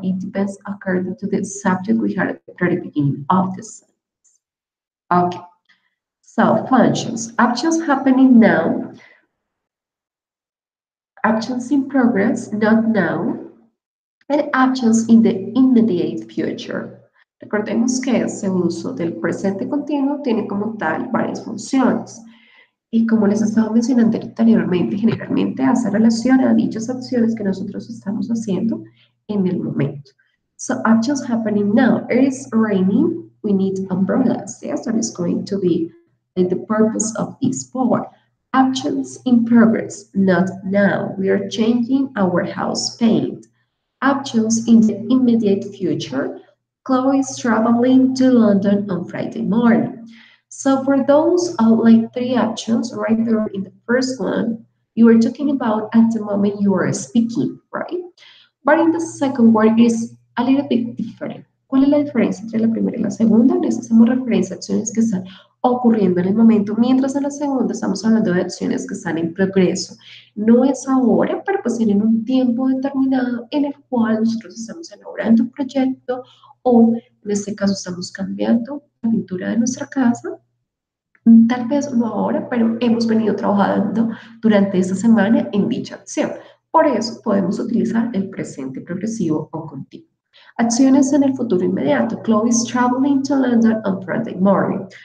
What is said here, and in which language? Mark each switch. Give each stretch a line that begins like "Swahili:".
English: It depends according to the subject we had at the very beginning of the sentence. Okay. So functions, actions happening now. actions in progress, not now, and actions in the immediate future.
Spanish: Recordemos que ese uso del presente continuo tiene como tal varias funciones. Y como les estaba mencionando anteriormente, generalmente hace relación a dichas acciones que nosotros estamos haciendo en el momento.
English: So actions happening now. It is raining. We need umbrellas. Yes, that is going to be the purpose of this part. Actions in progress, not now. We are changing our house paint. Actions in the immediate future. Chloe is traveling to London on Friday morning. So for those like three actions right there in the first one, you are talking about at the moment you are speaking, right? But in the second one is a little bit different.
Spanish: ¿Cuál es la diferencia entre la primera y la segunda? En esta hacemos referencia a acciones que están ocurriendo en el momento, mientras en la segunda estamos hablando de acciones que están en progreso. No es ahora, pero pues tienen un tiempo determinado en el cual nosotros estamos elaborando un proyecto o en este caso estamos cambiando la pintura de nuestra casa. Tal vez no ahora, pero hemos venido trabajando durante esta semana en dicha acción. Por eso podemos utilizar el presente progresivo o continuo. Acciones en el futuro inmediato.
English: Chloe is traveling to London on Friday morning.